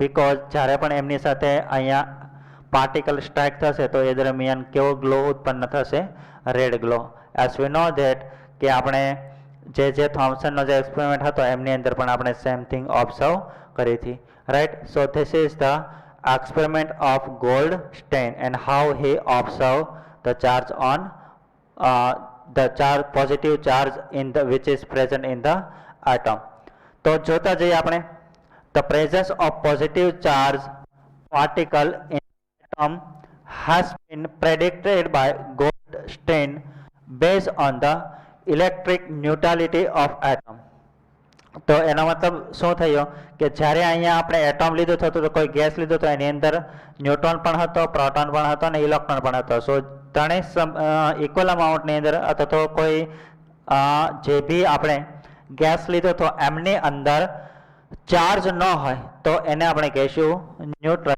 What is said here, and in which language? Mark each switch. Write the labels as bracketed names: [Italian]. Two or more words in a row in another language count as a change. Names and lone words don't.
[Gujarati] બીકોઝ જ્યારે પણ એમની સાથે અહીંયા પાર્ટિકલ સ્ટ્રાઇક થશે તો એ દરમિયાન કેવો ગ્લો ઉત્પન્ન થશે? [English] red glow. as we know that [Gujarati] કે આપણે જે થોમ્સનનો જે એક્સપેરિમેન્ટ હતો એમની અંદર પણ આપણે [English] same thing observe [Gujarati] કરી હતી રાઈટ. [English] so this is the experiment of Goldstein and how he observed the charge on the positive charge which is present in the atom. [Gujarati] તો જોતા જઈએ આપણે [English] the presence of positive charge particle in atom has been predicted by Goldstein based on the electric neutrality of atom. [Gujarati] તો એનો મતલબ શું થયો કે જ્યારે અહીંયા આપણે એટમ લીધું હતું તો કોઈ ગેસ લીધું તો એની અંદર ન્યુટ્રોન પણ હતો, પ્રોટોન પણ હતો અને ઇલેક્ટ્રોન પણ હતો. સો ત્રણેય [English] equal amount [Gujarati] અંદર અથવા તો કોઈ જે બી આપણે ગેસ લીધો તો એમની અંદર ચાર્જ ન હોય તો એને આપણે કહીશું ન્યુટ્રલ.